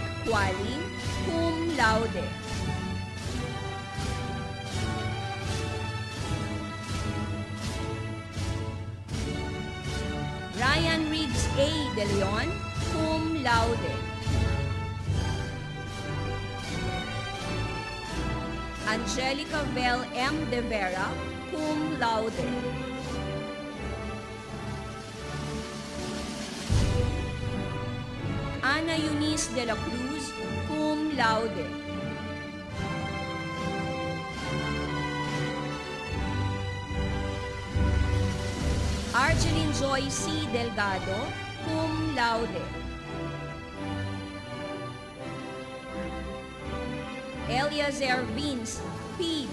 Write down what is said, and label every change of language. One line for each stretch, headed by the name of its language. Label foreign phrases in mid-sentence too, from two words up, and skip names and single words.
Latin: Qualin, cum laude. Ryan Riggs A. De Leon, cum laude. Angelica Vel M. De Vera, cum laude. Ana Eunice de la Cruz, cum laude. Argeline Joy C. Delgado, cum laude. Eliazer Vince P.